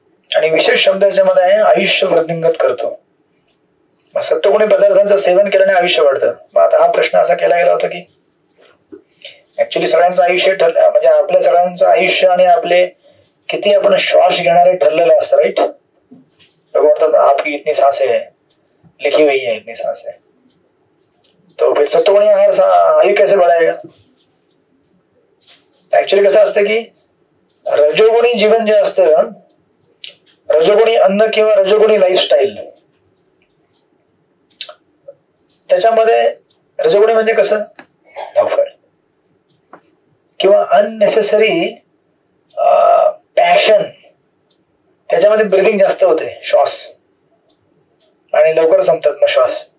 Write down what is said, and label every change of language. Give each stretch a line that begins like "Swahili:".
Marathi: आणि विशेष शब्द याच्यामध्ये आहे आयुष्य वृद्धिंगत करतो. मग सत्वगुणी पदार्थांचं सेवन केल्याने आयुष्य वाढतं. मग आता हा प्रश्न असा केला गेला होता की ऍक्च्युली सगळ्यांचं आयुष्य म्हणजे आपल्या सगळ्यांचं आयुष्य आणि आपले किती आपण श्वास घेणारे ठरलेलं असतं, राईट. लोक म्हणतात
Hindi: आपकी इतनी सांसें है, लिखी हुई है इतनी सांसें, तो फिर सत्वगुणी आहार आयु कैसे बढ़ाएगा.
Marathi: ऍक्च्युली कसं असतं की रजोगुणी जीवन जे असतं, रजोगुणी अन्न किंवा रजोगुणी लाईफस्टाईल, त्याच्यामध्ये रजोगुणी म्हणजे कसं धावपळ किंवा अननेसेसरी पॅशन, त्याच्यामध्ये ब्रिदिंग जास्त होते, श्वास, आणि लवकर संपतात मग श्वास.